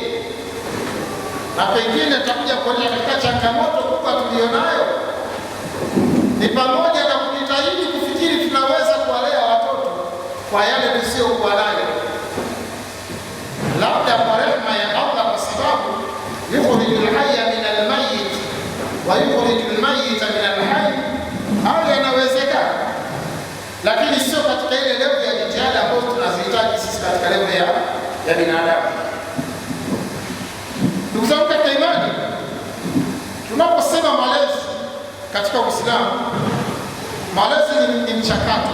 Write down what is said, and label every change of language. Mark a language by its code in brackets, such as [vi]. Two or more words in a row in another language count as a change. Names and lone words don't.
[sw] Na pengine tutakuja kuona katika changamoto kubwa tulionayo ni pamoja na kujitahidi kufikiri tunaweza kuwalea watoto kwa yale tusiyokuwa nayo, labda kwa rehema ya Allah, kwa sababu [ar] يخرج الحي من الميت ويخرج الميت من الحي. [sw] Hayo yanawezekana, lakini sio katika ile level ya jitihada ambayo tunazihitaji sisi katika level ya binadamu. Ndugu zangu katika imani, tunaposema malezi katika Uislamu, malezi ni mchakato.